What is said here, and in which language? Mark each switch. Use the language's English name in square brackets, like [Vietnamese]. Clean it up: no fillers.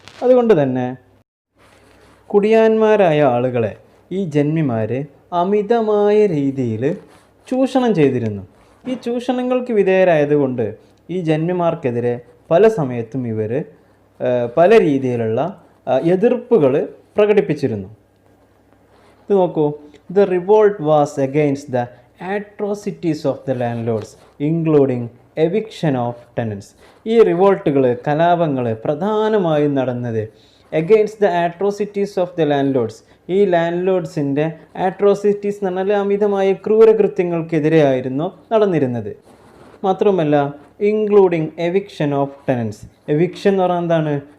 [Malayalam] അതുകൊണ്ട് തന്നെ കുടിയാന്മാരായ ആളുകളെ ഈ ജന്മിമാർ അമിതമായ രീതിയിൽ ചൂഷണം ചെയ്തിരുന്നു. ഈ ചൂഷണങ്ങൾക്ക് വിധേയരായതുകൊണ്ട് ഈ ജന്മിമാർക്കെതിരെ പല സമയത്തും ഇവർ പല രീതിയിലുള്ള എതിർപ്പുകൾ പ്രകടിപ്പിച്ചിരുന്നു. ഇത് നോക്കൂ, [English] The revolt was against the atrocities of the landlords including eviction of tenants. [Malayalam] ഈ റിവോൾട്ടുകൾ, കലാപങ്ങൾ പ്രധാനമായും നടന്നത് [English] Against the atrocities of the landlords. [Malayalam] ഈ ലാൻഡ് ലോഡ്സിൻ്റെ ആട്രോസിറ്റീസ് എന്ന് പറഞ്ഞാൽ അമിതമായ ക്രൂരകൃത്യങ്ങൾക്കെതിരെയായിരുന്നു നടന്നിരുന്നത്. മാത്രമല്ല, [English] Including eviction of tenants. [Malayalam] എവിക്ഷൻ എന്ന് പറഞ്ഞാൽ എന്താണ്?